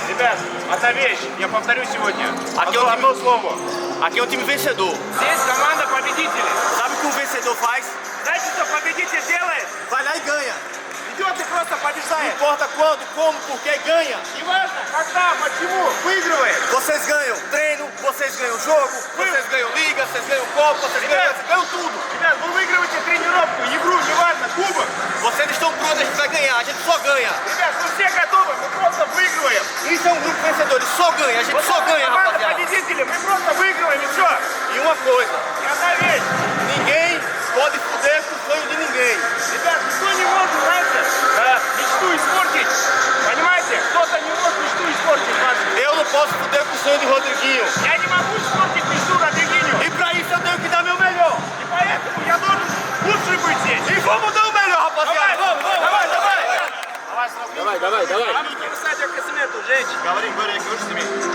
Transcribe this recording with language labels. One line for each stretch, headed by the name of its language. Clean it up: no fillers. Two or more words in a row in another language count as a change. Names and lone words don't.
Russian: Ребят, одна вещь, я повторю сегодня.
Portuguese: Aqui é
Russian: Одно слово.
Portuguese: Aqui é um time vencedor.
Russian: Здесь команда победителей.
Portuguese: Sabe o que o vencedor faz?
Russian: Знаете, что победитель делает?
Portuguese: Vai lá e ganha.
Russian: Идет и просто
Portuguese: Não
Russian: побеждает.
Portuguese: importa quando, como, porquê, ganha.
Russian: Неважно, когда, почему, выигрывает.
Portuguese: Vocês ganham treino, vocês ganham jogo, vocês ganham liga, vocês ganham copa, vocês ganham tudo.
Russian: Ребят, вы выигрываете тренировку, игру, неважно, кубок.
Portuguese: Vocês estão prontos, a gente vai ganhar, a gente só ganha.
Russian: Ребят, мы все готовы, мы просто выигрываем.
Portuguese: Isso é um grupo vencedor, ele só ganha, a gente só ganha,
Russian: Команда
Portuguese: rapaziada.
Russian: победителей, мы просто выигрываем и все.
Portuguese: E uma coisa,
Russian: И одна вещь.
Portuguese: ninguém pode fuder com o sonho de ninguém.
Russian: Ребят, никто не может, знаете, мечту испортить. Понимаете? Кто-то не может мечту испортить вашу.
Portuguese: Eu não posso fuder com o sonho de Rodriguinho.
Russian: Я не могу испортить мечту Родригинho.
Portuguese: E pra isso eu tenho que dar meu melhor.
Russian: И поэтому я должен лучше быть здесь.
Portuguese: E vamos dar o melhor, rapaziada. Vamos, vamos,
Russian: Давай,
Portuguese: vamos.
Russian: давай. Давай.
Portuguese: Vamos começar de aquecimento, gente. Говори, aqui hoje Semey.